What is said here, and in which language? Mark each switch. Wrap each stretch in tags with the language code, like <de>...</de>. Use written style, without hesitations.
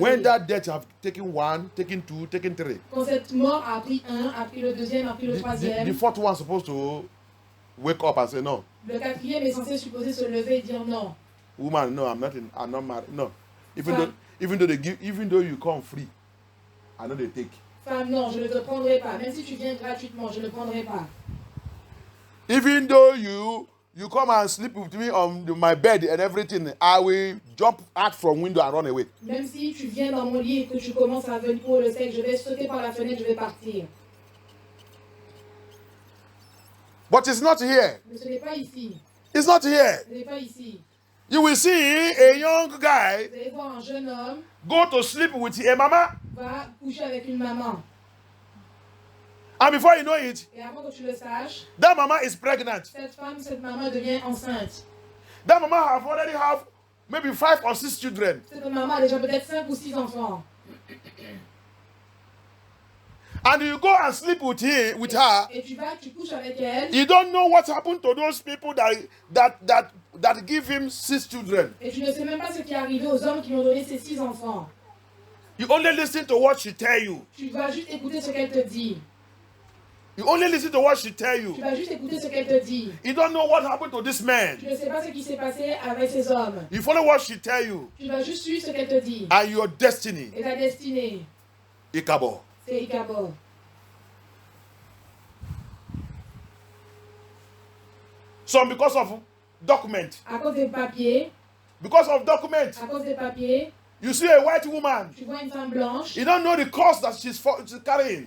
<en>When that death have taken 1, taken 2, taken 3,</en> <fr>Quand cette mort a pris un, a pris le deuxième, a pris le</fr> <en>the</en> <fr>troisième,</fr> <en>fourth one supposed to wake up and say, no,</en> <fr>le quatrième est censé supposer se lever et dire non.</fr> <en>woman, no, I'm not married. No. Even though you come free, I know they take.</en> <fr>Femme, non, je ne te prendrai pas. Même si tu viens gratuitement, je ne prendrai pas.</fr> <en>Even though you come and sleep with me on my bed and everything, I will jump out from window and run away.</en> <fr>Même si tu viens dans mon lit et que tu commences à venir pour le sexe, je vais sauter par la fenêtre, je vais partir.</fr> <en>But it's not here.</en> <fr>Mais ce n'est pas ici.</fr> <en>It's not here.</en> <fr>Ce n'est pas ici.</fr> <en>You will see a young guy</en> <fr>Vous allez voir un jeune homme</fr> <en>go to sleep with a mama,</en> <fr>va coucher avec une maman.</fr> <en>and before you know it,</en> <fr>Et avant que tu le saches,</fr> <en>that mama is pregnant.</en> <fr>cette maman devient enceinte.</fr> <en>That mama have already have maybe 5 or 6 children.</en> <fr>Cette maman a déjà peut-être 5 ou 6 enfants.</fr> <en>And you go and sleep with her.</en> <fr>Et tu couches avec elle.</fr> <en>You don't know what happened to those people that give him 6 children.</en> <fr>Et tu ne sais même pas ce qui est arrivé aux hommes qui lui ont donné ces 6 enfants.</fr> <en>You only listen to what she tell you.</en> <fr>Tu vas juste écouter ce qu'elle te dit.</fr> <en>You only listen to what she tell</en> <fr>Tu</fr> <en>you.</en> <fr>vas juste écouter ce qu'elle te dit.</fr> <en>You don't know what happened to this man.</en> <fr>Tu ne sais pas ce qui s'est passé avec ces hommes.</fr> <en>You follow what she tell you.</en> <fr>Tu vas juste suivre ce qu'elle te dit.</fr> <en>And your destiny.</en> <fr>Et ta destinée,</fr> <en>Ikabo.</en> <fr>c'est Ichabod.</fr> <en>So because of document.</en> <fr>À cause des papiers,</fr> <en>Because of document.</en> <fr>à cause des papiers,</fr> <en>You see a white woman.</en> <fr>tu vois une femme blanche.</fr> <en>You don't know the cause that she's carrying.</en>